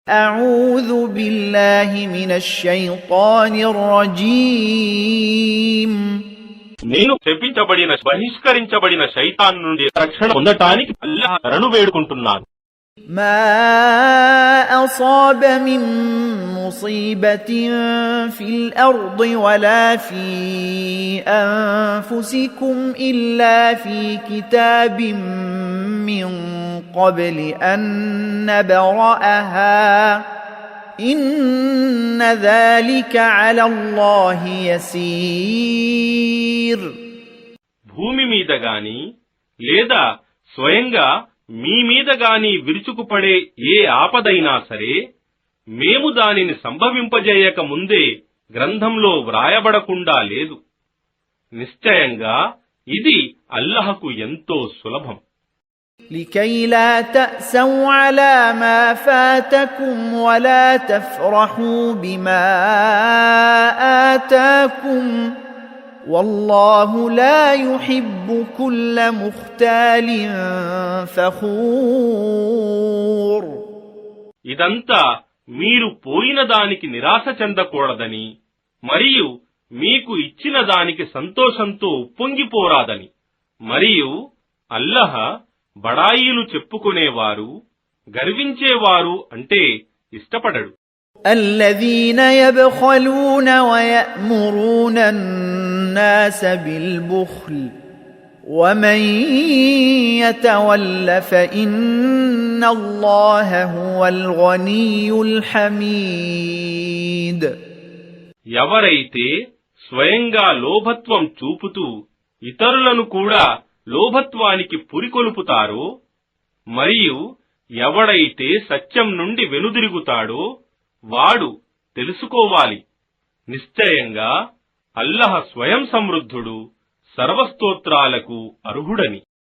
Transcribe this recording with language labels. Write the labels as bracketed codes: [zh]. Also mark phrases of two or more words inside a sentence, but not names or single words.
[ar] أعوذ بالله من الشيطان الرجيم [te] నేను శపించబడిన బహిష్కరించబడిన శైతాన్ నుండి రక్షణ పొందటానికి అల్లాహ్ శరణు వేడుకుంటున్నాను. [ar] ما أصاب من مصيبة في الأرض ولا في أنفسكم إلا في كتاب من قبل أن نبرأها إن ذلك على الله يسير. [te] భూమి మీద గాని లేదా స్వయంగా మీ మీద గాని విరుచుకుపడే ఏ ఆపదైనా సరే మేము దానిని సంభవింపజేయక ముందే గ్రంథంలో వ్రాయబడకుండా లేదు. నిశ్చయంగా ఇది అల్లాహకు ఎంతో సులభం. [ar] لكي لا تأسوا على ما فاتكم ولا تفرحوا بما آتاكم والله لا يحب كل مختال فخور. [te] ఇదంతా మీరు పోయిన దానికి నిరాశ చెందకూడదని మరియు మీకు ఇచ్చిన దానికి సంతోషంతో ఉప్పొంగిపోరాదని మరియు అల్లాహ్ బడాయిలు చెప్పుకునేవారు గర్వించేవారు అంటే ఇష్టపడడు. [ar] الذين يبخلون ويأمرون الناس بالبخل ومن يتول فإن الله هو الغني الحميد. [te] ఎవరైతే స్వయంగా లోభత్వం చూపుతూ ఇతరులను కూడా లోభత్వానికి పురికొల్పుతారో మరియు ఎవడైతే సత్యం నుండి వెనుదిరుగుతాడో వాడు తెలుసుకోవాలి, నిశ్చయంగా అల్లాహ్ స్వయం సమృద్ధుడు, సర్వస్తోత్రాలకు అర్హుడని.